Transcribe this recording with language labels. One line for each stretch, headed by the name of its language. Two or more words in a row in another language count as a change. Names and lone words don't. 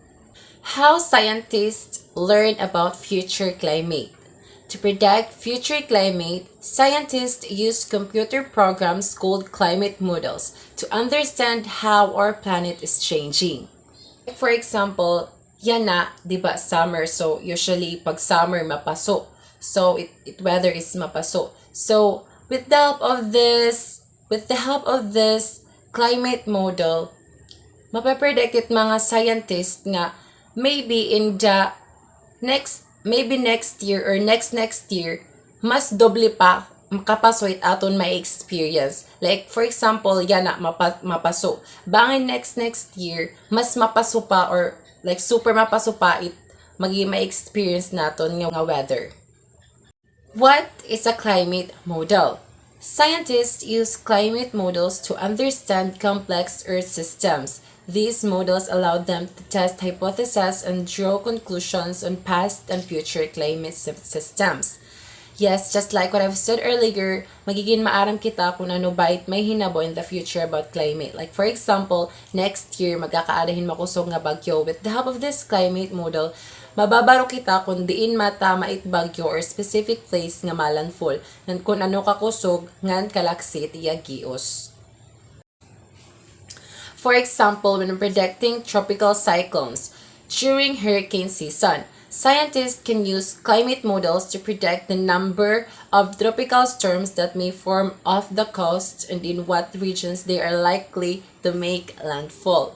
English: How scientists learn about future climate. To predict future climate, scientists use computer programs called climate models to understand how our planet is changing. For example,
Waray: yan na, di ba, summer.
English: So, usually,
Waray: pag summer, mapaso.
English: So, weather is mapaso. So, with the help of this climate model,
Waray: mapapredict it mga scientists nga
English: maybe next year or next year,
Waray: mas doble pa makapasoy aton may experience.
English: Like, for example,
Waray: yan na, mapaso. Bangin
English: next year,
Waray: mas mapaso pa
English: or like super
Waray: mapaso pa may experience naton nga weather.
English: What is a climate model? Scientists use climate models to understand complex Earth systems. These models allow them to test hypotheses and draw conclusions on past and future climate systems. Yes, just like what I've said earlier,
Waray: magiging maaram kita kung ano ba may hinabo
English: in the future about climate. Like for example, next year
Waray: magkakaadahin makusog nga bagyo.
English: With the help of this climate model,
Waray: mababaro kita kung diin matama it bagyo
English: or specific place
Waray: nga malandfall. And kung ano kakusog ngan kalaksit iya gios.
English: For example, when predicting tropical cyclones, during hurricane season. Scientists can use climate models to predict the number of tropical storms that may form off the coast and in what regions they are likely to make landfall.